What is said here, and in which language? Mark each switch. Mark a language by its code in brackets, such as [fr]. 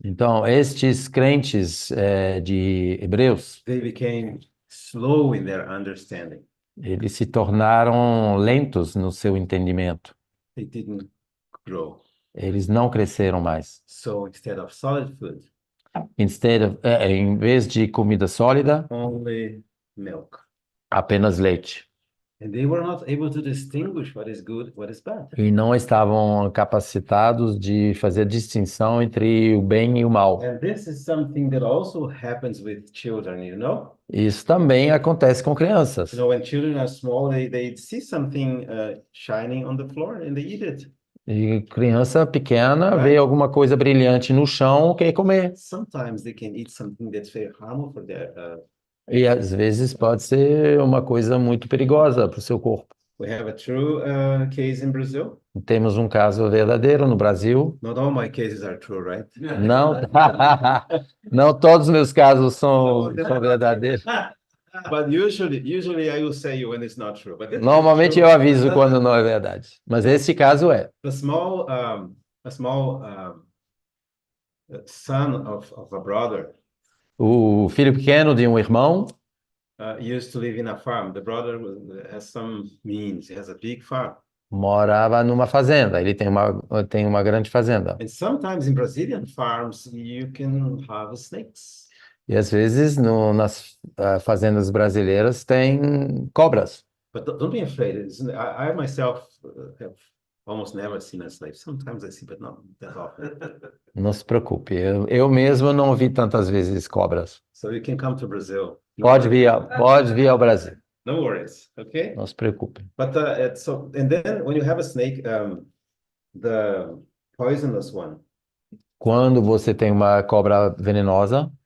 [pt] Então, estes crentes de Hebreus, [en] they became slow in their understanding. [pt] eles se tornaram lentos no seu entendimento. [en] They didn't grow. [pt] Eles não cresceram mais. [en] So instead of solid food, [pt] Em vez de comida sólida, [en] only milk. [pt] apenas leite. [en] And they were not able to distinguish what is good, what is bad. [pt] E não estavam capacitados de fazer distinção entre o bem e o mal. [en] And this is something that also happens with children, you know? [pt] Isso também acontece com crianças. [en] You know, when children are small, they see something shining on the floor and they eat it. [pt] E criança pequena vê alguma coisa brilhante no chão, quer comer. [en] Sometimes they can eat something that's very harmful for their. [pt] E às vezes pode ser uma coisa muito perigosa para o seu corpo. [en] We have a true case in Brazil. [pt] Temos um caso verdadeiro no Brasil. [en] Not all my cases are true, right? [pt] Não, não todos os meus casos são verdadeiros. [en] But usually I will say when it's not true. But this is [pt] Normalmente [en] true. [pt] eu aviso quando não é verdade. Mas esse caso é. [en] A small son of a brother O filho pequeno de um irmão used to live in a farm. The brother has some means. He has a big farm. [pt] Morava numa fazenda. Ele tem uma grande fazenda. [en] And sometimes in Brazilian farms, you can have snakes. [pt] E às vezes nas fazendas brasileiras tem cobras. [en] But don't be afraid. I myself have almost never seen a snake. Sometimes I see, but not that often. [pt] Não se preocupe. Eu mesmo não vi tantas vezes cobras. [en] So you can come to Brazil. [pt] Pode vir ao Brasil. [en] No worries, okay? [pt] Não se preocupe. [en] But and then when you have a snake, the poisonous one, [pt] Quando você tem uma cobra venenosa,